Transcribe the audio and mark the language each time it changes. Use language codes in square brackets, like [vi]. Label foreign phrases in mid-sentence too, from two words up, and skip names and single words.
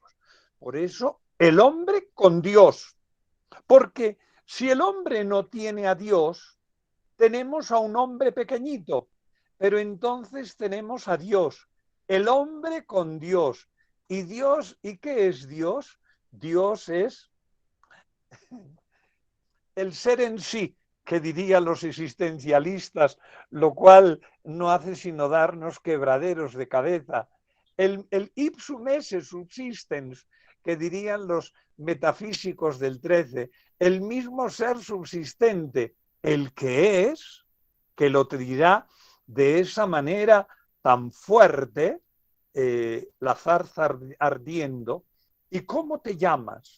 [es] Por eso, el hombre con Dios. Porque si el hombre no tiene a Dios, tenemos a un hombre pequeñito, pero entonces tenemos a Dios, el hombre con Dios. ¿Y Dios? ¿Y qué es Dios? Dios es el ser en sí, que dirían los existencialistas, lo cual no hace sino darnos quebraderos de cabeza. [la] El ipsum esse subsistens, [es] que dirían los metafísicos del 13, el mismo ser subsistente, el que es, que lo dirá de esa manera tan fuerte, la zarza ardiendo. ¿Y cómo te llamas?